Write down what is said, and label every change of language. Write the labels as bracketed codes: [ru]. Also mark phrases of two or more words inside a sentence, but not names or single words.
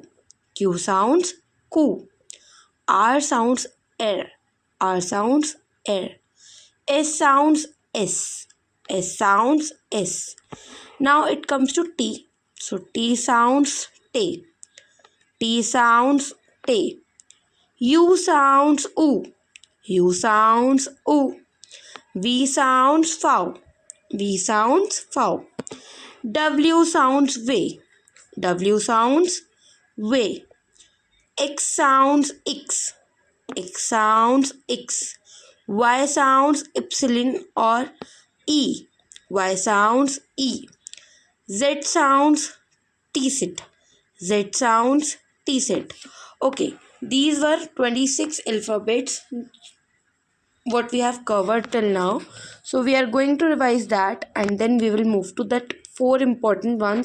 [en] Q sounds Q. R sounds R. R sounds R. S sounds S. S sounds S. Now it comes to T. So T sounds T. T sounds T. U sounds U. U sounds U. V sounds FOW. V sounds FOW. W sounds W. W sounds W. X sounds X. X sounds X. Y sounds Y or E. Y sounds E. Z sounds T-sit. Z sounds T-sit. Okay, these were 26 alphabets what we have covered till now. So we are going to revise that and then we will move to that 4 important ones.